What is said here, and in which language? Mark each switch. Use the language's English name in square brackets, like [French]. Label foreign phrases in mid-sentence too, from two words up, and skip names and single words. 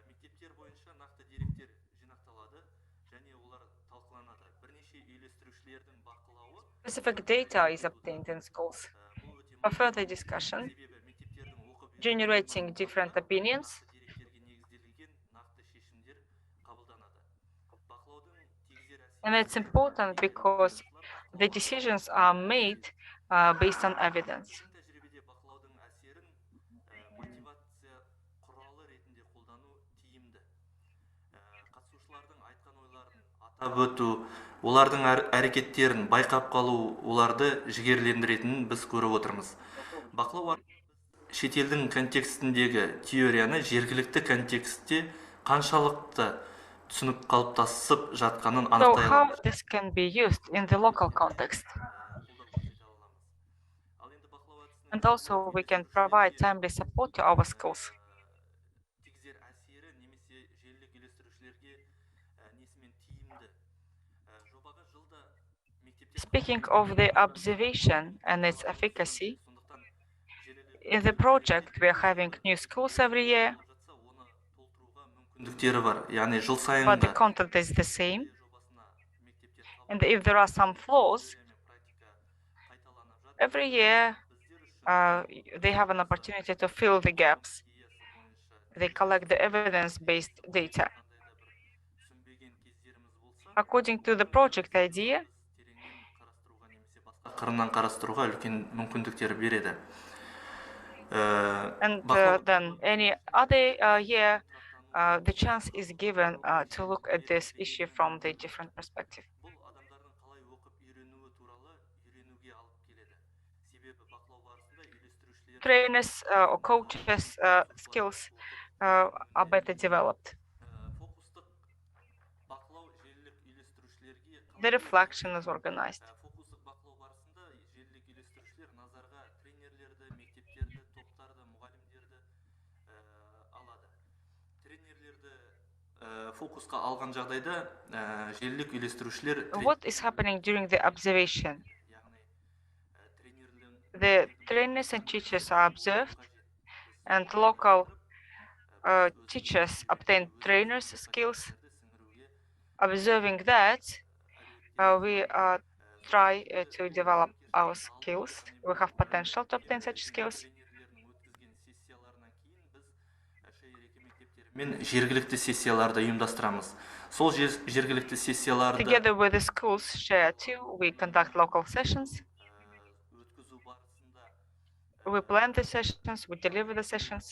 [English] Specific data is obtained in schools for further discussion, generating different opinions. And it's important because the decisions are made based on evidence. [Kazakh] Олардың әрекеттерін байқап қалу оларды жігерлендіретінін біз көріп отырмыз. Бақылау шетелдің контекстіндегі теорияны жергілікті контекстте қаншалықты түсініп қалыптасып жатқанын анықтай [English] So how this can be used in the local context? And also we can provide timely support to our schools. [Kazakh] тигізер әсері немесе желілік үйлестірушілерге несімен тиімді. Жобаға жылда мектепте [English] Speaking of the observation and its efficacy, in the project we are having new schools every year, [Kazakh] оны толтыруға мүмкіндіктері бар. Яғни жыл сайын [English] but the content is the same. And if there are some flaws, every year they have an opportunity to fill the gaps. They collect the evidence-based data. According to the project idea, [Kazakh] қырынан қарастыруға үлкен мүмкіндіктер береді. [English] and then any other year, the chance is given to look at this issue from the different perspective. [Kazakh] Бұл адамдардың қалай оқып үйренуі туралы үйренуге алып келеді. Себебі бақылау барысында үйлестірушілер [English] Trainers or coaches' skills are better developed. [Kazakh] фокустық бақылау желілік үйлестірушілерге [English] The reflection is organized. [Kazakh] фокустық бақылау барысында желілік үйлестірушілер назарға тренерлерді, мектептерді, топтарды, мұғалімдерді алады. Тренерлерді фокусқа алған жағдайда желілік үйлестірушілер [English] What is happening during the observation? [Kazakh] яғни тренерлердің [English] The trainers and teachers are observed, and local teachers obtain trainers' skills. Observing that, we try to develop our skills. We have potential to obtain such skills. [Kazakh] мен жергілікті сессияларды ұйымдастырамыз. Сол жергілікті сессияларды [English] Together with the schools SHARE 2, we conduct local sessions. [Kazakh] өткізу барысында [English] We plan the sessions, we deliver the sessions.